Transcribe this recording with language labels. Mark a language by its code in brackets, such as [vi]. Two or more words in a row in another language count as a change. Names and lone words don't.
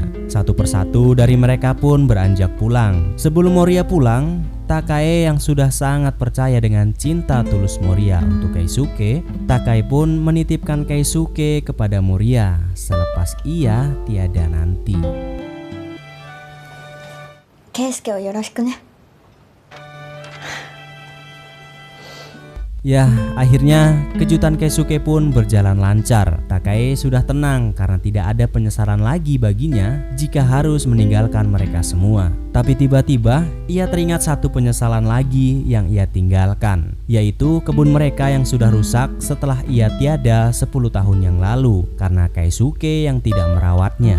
[id] Satu persatu dari mereka pun beranjak pulang. Sebelum Moria pulang, Takae yang sudah sangat percaya dengan cinta tulus Moria untuk Keisuke, Takae pun menitipkan Keisuke kepada Moria selepas ia tiada nanti. [ja] Keisukeをよろしくね。 [id] Ya, akhirnya kejutan Keisuke pun berjalan lancar. Takae sudah tenang karena tidak ada penyesalan lagi baginya jika harus meninggalkan mereka semua. Tapi tiba-tiba ia teringat satu penyesalan lagi yang ia tinggalkan, yaitu kebun mereka yang sudah rusak setelah ia tiada 10 tahun yang lalu karena Keisuke yang tidak merawatnya.